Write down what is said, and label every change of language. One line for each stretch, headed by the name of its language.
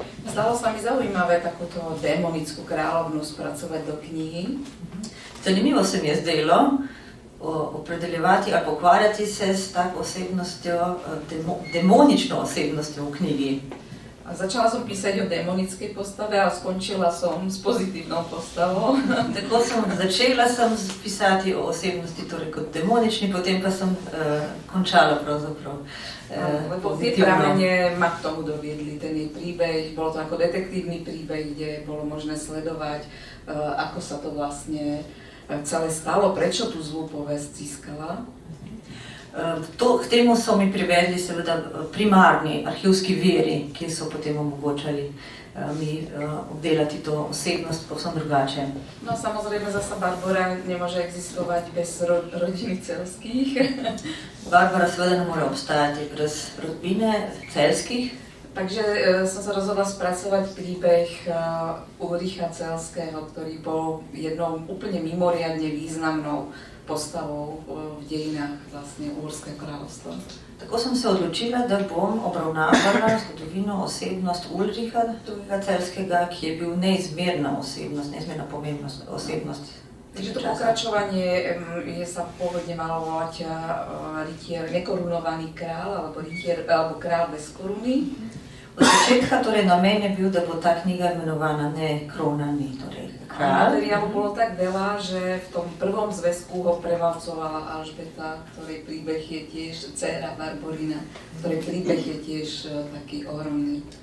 Slovak: Zdalo sa mi zaujímavé takúto démonickú kráľovnu spracovať do knihy.
Slovenian: Zanimivo se mi je zdelo opredeljevati ali pokvarjati se s tako osebnostjo, demonično osebnostjo v knjigi.
Slovak: A začala som písať o démonickej postave a skončila som s pozitívnou postavou.
Slovenian: Tako začela sem pisati o osebnosti, torej kot demonični, potem pa sem končala pravzaprav
Slovak: Lebo tie pramene ma k tomu doviedli, ten jej príbeh, bolo to ako detektívny príbeh, kde bolo možné sledovať, ako sa to vlastne celé stalo, prečo tú zlú povesť získala.
Slovenian: K temu so mi privedli seveda primarni arhivski viri, ki so potem omogočali mi obdelati to osebnost povsem drugače.
Slovak: No samozrejme zasa Barbora nemôže existovať bez rodiny Celských.
Slovenian: Barbara seveda ne more obstajati brez rodbine Celskih.
Slovak: Takže som sa rozhodla spracovať príbeh Ulricha Celského, ktorý bol jednou úplne mimoriadne významnou postavou v dejinách vlastne Uhorského kráľovstva.
Slovenian: Tako sem se odločila, da bom obravnavala zgodovino osebnost Ulricha II. Celskega, ki je bil neizmerna osebnost, neizmerna pomembna osebnost.
Slovak: Takže to pokračovanie sa pôvodne malo volať rytier nekorunovaný král, alebo král bez koruny.
Slovenian: Od začetka torej namen je bil, da bo ta knjiga imenovana ne kronani, torej král.
Slovak: Materiálu bolo tak veľa, že v tom prvom zväzku ho prevalcovala Alžbeta, ktorej príbeh je tiež dcéra Barborina, ktorej príbeh je tiež taký ohromný.